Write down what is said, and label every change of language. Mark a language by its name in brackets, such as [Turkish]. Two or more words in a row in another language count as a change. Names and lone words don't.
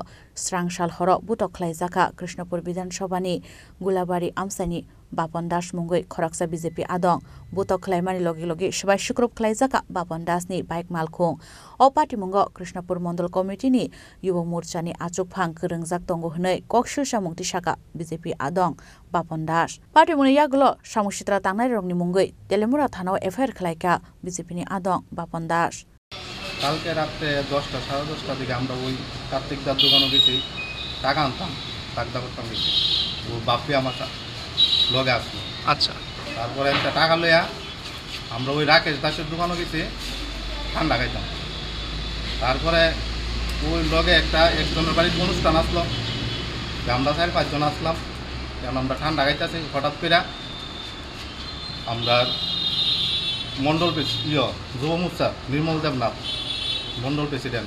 [Kok Borok] Srangshal Horo Butok Laizaka Krishnapur Bidanshabani Gulabari Amsani Bapandas Mungoi Khoroksa BJP Adong Butok Klaimani Logi Logi Shabai Shukrop Klaizaka Bapandas ni Bike Malkhung O Party Mungo Krishnapur Mondol Committee ni Yuwa Morcha ni Achuk Phang Krengjak Tongo Hnei Kokshil Samung Tishaka BJP Adong Bapandas Party Muni Yagulo Samushitra Tangnai Rongni Mungoi Telemura Thanao FIR Khlaika BJP ni Adong Bapandas [Bangla] কালকে রাতে 10টা 10:30টার দিকে আমরা ওই কার্তিক দার দোকানে গেছি টাকা আনতাম টাকা করতাম গেছি ও বাপি আমার লগে আসলো আচ্ছা তারপরে একটা টাকা লইয়া আমরা ওই রাকেশ দাসের দোকানে গেছি ঠান্ডা খাইতাম তারপরে ওই লগে একজনের বাড়ির অনুষ্ঠান আসলো আমরা 4-5 জন আসলাম কারণ আমরা ঠান্ডা খাইতেছি হঠাৎ করে আমরা মন্ডল যুব মোর্চা নির্মল দেবনাথ মন্ডল প্রেসিডেন্ট